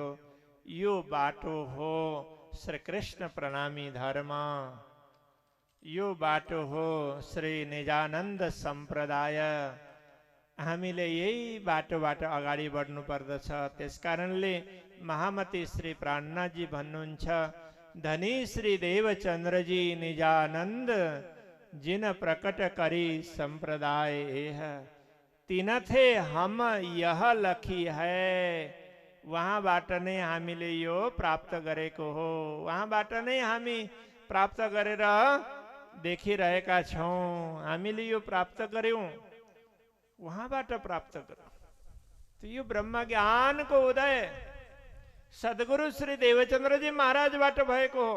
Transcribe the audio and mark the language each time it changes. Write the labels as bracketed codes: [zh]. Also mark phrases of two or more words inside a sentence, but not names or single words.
[ne] यो बाटो हो श्री कृष्ण प्रणामी धर्म, यो बाटो हो श्री निजानन्द सम्प्रदाय। हामीले यही बाटोबाट अगाडि बढ्नु पर्दछ। त्यसकारणले महामती श्री प्राणनाथजी भन्नुहुन्छ, [hi] धनी श्री देवचन्द्रजी निजानन्द जिन प्रकट करी संप्रदाय एह, तिनथे हम यह लखी है। [ne] वहाँबाट नै हामीले यो प्राप्त गरेको हो, वहाँबाट नै हामी प्राप्त गरेर देखिरहेका छौँ। हामीले यो प्राप्त गर्यौँ, वहाँबाट प्राप्त गर्यौँ। तो यो ब्रह्म ज्ञानको उदय सद्गुरु श्री देवचन्द्रजी महाराजबाट भएको हो।